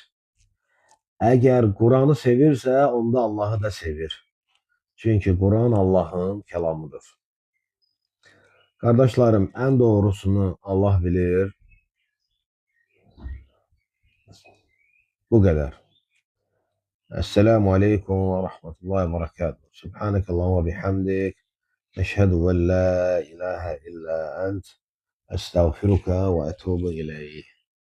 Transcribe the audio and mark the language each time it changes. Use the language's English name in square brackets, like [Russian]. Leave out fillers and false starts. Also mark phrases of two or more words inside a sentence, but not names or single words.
[Azerbaijani] Əgər Quranı sevirsə, onda Allahı da sevir. Çünki Quran Allahın kəlamıdır. Qardaşlarım, ən doğrusunu Allah bilir. Bu qədər. [Arabic] السلام عليكم ورحمة الله وبركاته. سبحانك اللهم وبحمدك. أشهد أن لا إله إلا أنت أستغفرك وأتوب إليك.